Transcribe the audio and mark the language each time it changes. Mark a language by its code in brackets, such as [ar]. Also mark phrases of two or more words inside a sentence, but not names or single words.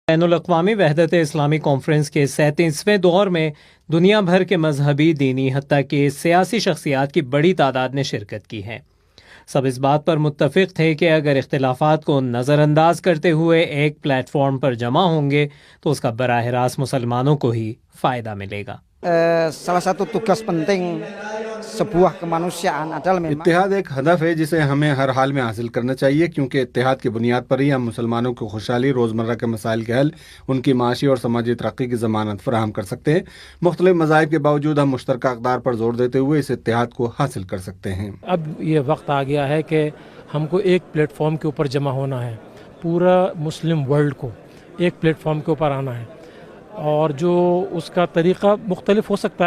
[ur] بین الاقوامی وحدت اسلامی کانفرنس کے 37ویں دور میں دنیا بھر کے مذہبی، دینی، حتیٰ کہ سیاسی شخصیات کی بڑی تعداد نے شرکت کی ہے۔ سب اس بات پر متفق تھے کہ اگر اختلافات کو نظر انداز کرتے ہوئے ایک پلیٹ فارم پر جمع ہوں گے تو اس کا براہ راست مسلمانوں کو ہی فائدہ ملے گا۔ [id] Salah satu tugas penting sebuah kemanusiaan adalah memang [ur] اتحاد ایک ہدف ہے جسے ہمیں ہر حال میں حاصل کرنا چاہیے، کیونکہ اتحاد کی بنیاد پر ہی ہم مسلمانوں کو خوشحالی، روزمرہ کے مسائل کے حل، ان کی معاشی اور سماجی ترقی کی ضمانت فراہم کر سکتے ہیں۔ مختلف مذاہب کے باوجود ہم مشترکہ اقدار پر زور دیتے ہوئے اس اتحاد کو حاصل کر سکتے ہیں۔ اب یہ وقت آ گیا ہے کہ ہم کو ایک پلیٹ فارم کے اوپر جمع ہونا ہے، پورا [en] Muslim world [ur] کو ایک پلیٹ فارم کے اوپر آنا ہے، اور جو اس کا طریقہ مختلف ہو سکتا ہے۔